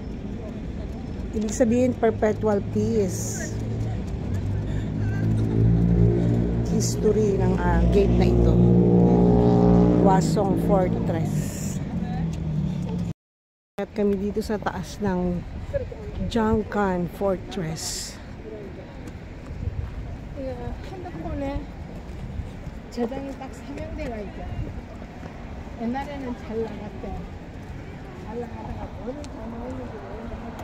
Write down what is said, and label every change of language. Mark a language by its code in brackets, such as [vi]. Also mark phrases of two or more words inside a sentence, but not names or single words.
[tl] Ibig sabihin, [en] perpetual peace. [tl] History ng gate na ito. Hwasong Fortress. At kami dito sa taas ng Jangan Fortress. [ko] 핸드폰에 저장이 딱 3명대가 있죠. 옛날에는 잘 나갔대. 잘 나가다가 뭐를 잘 나오는지 모르겠는데